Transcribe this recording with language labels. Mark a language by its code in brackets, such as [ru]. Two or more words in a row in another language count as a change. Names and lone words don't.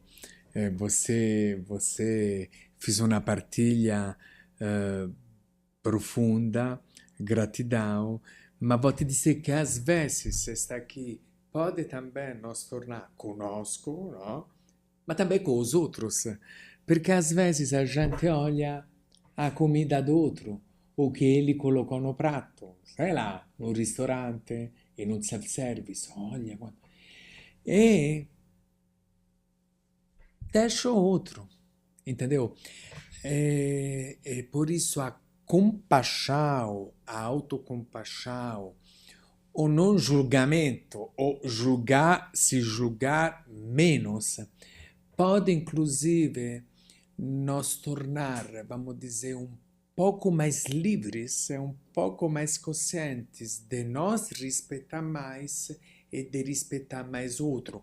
[pt] Você fez uma partilha profunda, gratidão, mas vou te dizer que às vezes estar aqui pode também nos tornar conosco, não? Mas também com os outros, porque às vezes a gente olha a comida do outro, o que ele colocou no prato, sei lá, no ristorante, [it] in un self-service, [pt] olha, e deixa o outro, entendeu? E por isso a compaixão, a autocompaixão, o não julgamento, ou se julgar menos, pode inclusive nos tornar, vamos dizer, um pouco mais livres, um pouco mais conscientes de nos respeitar mais e de respeitar mais outro.